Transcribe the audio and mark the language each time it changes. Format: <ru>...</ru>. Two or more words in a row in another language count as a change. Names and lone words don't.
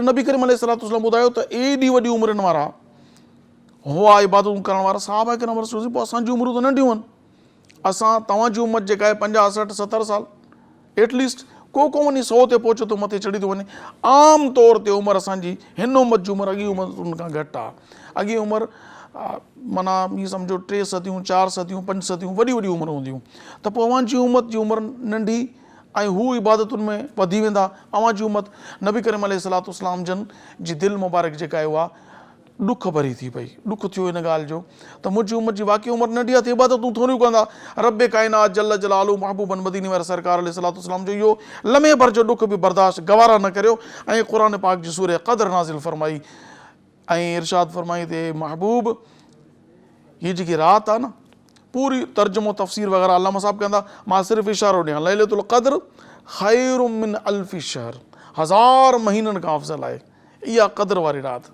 <sd>نبی کریم</sd> <ar>علیہ السلام</ar> <sd>ٻدایو تو ایڈی وڈی عمرن وارا ہوا عبادت کرن وارا صحابہ کرام</sd> <ar>رسول اللہ</ar> <sd>اساں جی عمروں تو ننڈیوں ہن، اساں تواں جی عمر جیکا ہے 50 60 70 سال</sd> <en>at least</en> <sd>کو ونی 100 تے پہچو تو متے چڑھی تو ونے، عام طور تے عمر اساں جی ہن امت جی عمر اگی عمر ان کا گھٹ آ، اگی عمر منا یہ سمجھو 3 صدیوں 4 صدیوں 5 صدیوں وڈی وڈی عمر ہوندیوں، تو پو اوان جی امت جی عمر ننڈھی ऐं हू इबादतुनि में वधी वेंदा। अवां जी उम्मत नबी करीम अलैहिस्सलाम जन जी दिलि मुबारक जेका आहे उहा ॾुख भरी थी पई, ॾुख थियो इन ॻाल्हि जो त मुंहिंजी उम्मत जी वाक़ई उमिरि नंढी आहे त इबादतूं थोरियूं कंदा। रब काइनात</sd> <ar>جل جلاله</ar> <sd>महबूबन मदीनी वारे सरकार अलैहिस्सलाम जो इहो लम्हे भर जो ॾुख बि बर्दाश्त गवारा न करियो ऐं क़ुरान पाक जी सूरह क़द्र नाज़िल फरमाई ऐं इरशाद फरमाई ते महबूब हीअ जेकी राति आहे न, पूरी तर्जुमो तफ़सीर वग़ैरह अल्लामा साहब कंदा, मां सिर्फ़ु इशारो ॾियां,</sd> <ar>ليلة القدر خير من ألف شهر,</ar> <sd>1000 महीननि खां अफ़ज़ल आहे इहा क़द्र वारी राति।</sd>